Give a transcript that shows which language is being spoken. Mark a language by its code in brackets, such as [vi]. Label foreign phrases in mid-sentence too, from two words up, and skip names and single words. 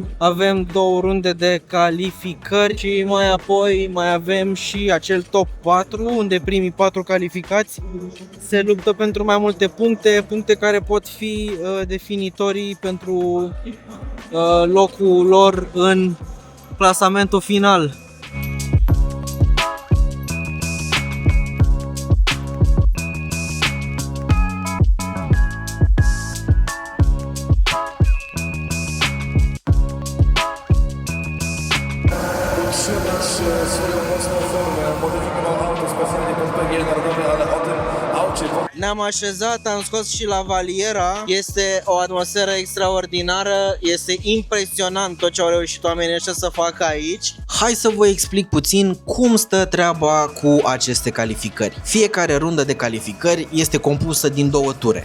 [ro] Avem 2 runde de calificări și mai apoi mai avem și acel top 4, unde primii 4 calificați se luptă pentru mai multe puncte, puncte care pot fi definitorii pentru locul lor în clasamentul final. [pl] Utrzymać swoją mocną formę, modyfikował auto specjalnie pod PG Narodowy, ale o tym aucie... [ro] Ne-am așezat, am scos și lavaliera. Este o atmosferă extraordinară, este impresionant tot ce au reușit oamenii ăștia să facă aici. Hai să vă explic puțin cum stă treaba cu aceste calificări. Fiecare rundă de calificări este compusă din 2 ture.